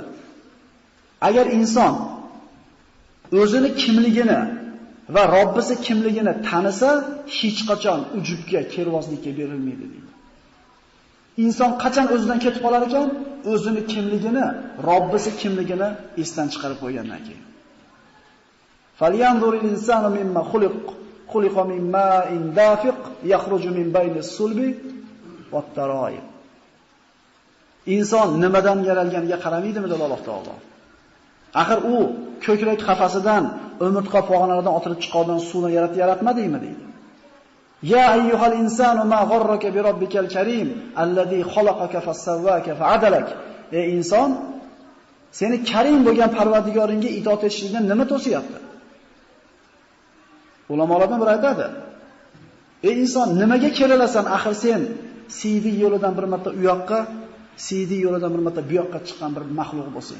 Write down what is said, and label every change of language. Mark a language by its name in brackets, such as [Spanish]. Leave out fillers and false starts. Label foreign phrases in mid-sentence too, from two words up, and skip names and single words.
[Uzbek] Agar inson o'zini kimligini va Robbisi kimligini tanisa, hech qachon ujubga, kervozlikka berilmaydi deydi. Inson qachon o'zidan ketib qolar ekan? O'zini kimligini, Robbisi kimligini esdan chiqarib qo'ygandan keyin. [Arabic] فلينظر الإنسان مم خلق من ماء دافق يخرج من بين الصلب والترائب. [Uzbek] Inson nimadan yaralganiga qaramaydimi dedi Alloh taolo. Axir u ko'krak qafasidan, umurtqa pog'onalaridan otilib chiqqan suvni yaratmadingmi deydi. [Arabic] يا أيها الإنسان ما غرك بربك الكريم الذي خلقك فسواك فعدلك. [Uzbek] Ey inson, seni karim bo'lgan Parvardigoringga itoat etishingdan nima to'siyapti? Ulamolardan biri aytadi: "Ey inson, nimaga kerilasan? Axir sen CD yo'lidan bir marta u yoqqa, CD yo'lidan bir marta bu yoqqa chiqqan bir maxluq bo'lsang."